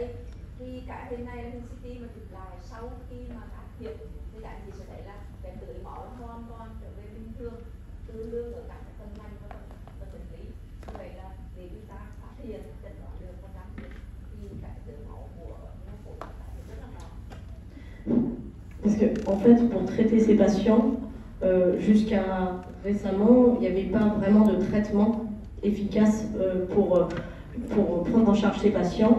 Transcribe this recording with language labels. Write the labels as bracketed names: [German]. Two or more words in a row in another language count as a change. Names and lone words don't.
[Vietnamese] Thì cái hình này là hình CT mà chụp lại sau khi mà can thiệp thì các anh chị sẽ thấy là cái tưới máu hoàn toàn trở về bình thường, tương đương ở các phần mạch và phần bệnh lý. Như vậy là để chúng ta phát hiện chẩn đoán được và can thiệp thì cái tưới máu của mô phổi rất là rõ. [French] Parce que, en fait, pour traiter ces patients, jusqu'à récemment, il n'y avait pas vraiment de traitement efficace pour prendre en charge ces patients.